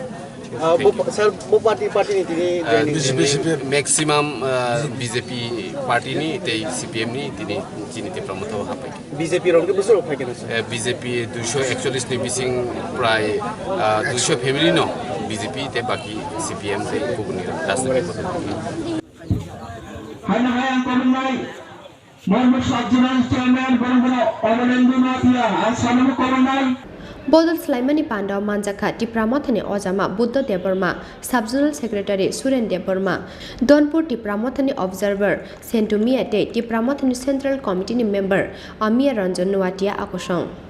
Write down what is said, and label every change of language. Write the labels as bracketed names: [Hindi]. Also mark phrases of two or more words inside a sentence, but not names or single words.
[Kok Borok] ম্যাক্সিমাম বিজেপি পার্টি নি তেই সিপিএম নি তিনি চিনিতে প্রমোদ হাপাই বিজেপি 241 নি বিসিং প্রায় 200 ফ্যামিলি ন বিজেপি তে বাকি সিপিএম তে গুবুনি রাজনৈতিক Bodol Slaimani Panda Manjaka Tripura Mothani Ojama Buddha Deborma Sub-Zonal Secretary Suren Deborma Dhanpur Tripura Mothani Observer Sentumia Te Tripura Mothani Central Committee Member Amir Ranjan Nuatia Akosong